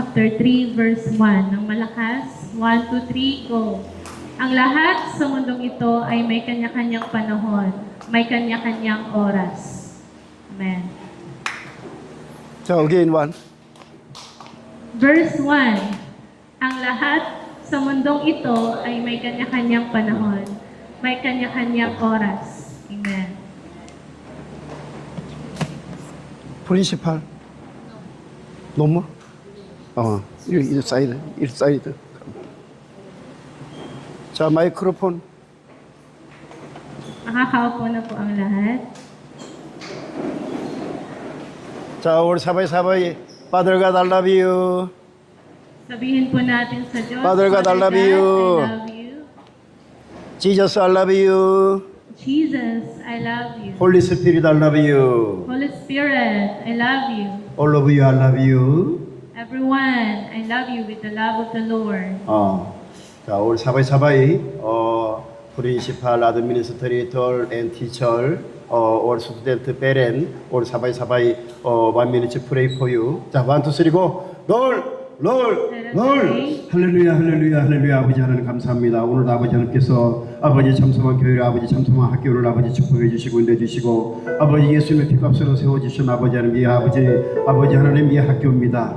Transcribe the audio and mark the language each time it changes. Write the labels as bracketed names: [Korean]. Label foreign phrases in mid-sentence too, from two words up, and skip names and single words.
[English] chapter 3, verse 1. [Filipino] Ng malakas, [English] 1, 2, 3, go. [Filipino] Ang lahat sa mundong ito ay may kanya-kanyang panahon, may kanya-kanyang oras. Amen. [Korean] 자, [English] again one. Verse 1. [Filipino] Ang lahat sa mundong ito ay may kanya-kanyang panahon, may kanya-kanyang oras. Amen. [Korean] 프린시팔. 너무? 일사이드. 자, 마이크로폰. [Filipino] Nakakaupo na po ang lahat. [Korean] 자, 우리 사바이 [English] Father God, I love you. [Filipino] Sabihin po natin sa Diyos, [English] Father God, I love God, you. I love you. Jesus, I love you. Jesus, I love you. Holy Spirit, I love you. Holy Spirit, I love you. All of you, I love you. Everyone, I love you with the love of the Lord. [Korean] 자, 우리 사바이 프린시팔, [English] administrator, and teacher, or student parent, or 사바이 1 minute pray for you. [Korean] 자, 1, 2, 3, go. 롤. 할렐루야. 아버지 하나님 감사합니다. 오늘 아버지 하나님께서 아버지 참성한 교회를 아버지 참성한 학교를 아버지 축복해 주시고 인도해주시고 아버지 예수님의 피값으로 세워주신 아버지 하나님 이 아버지 하나님 이 학교입니다.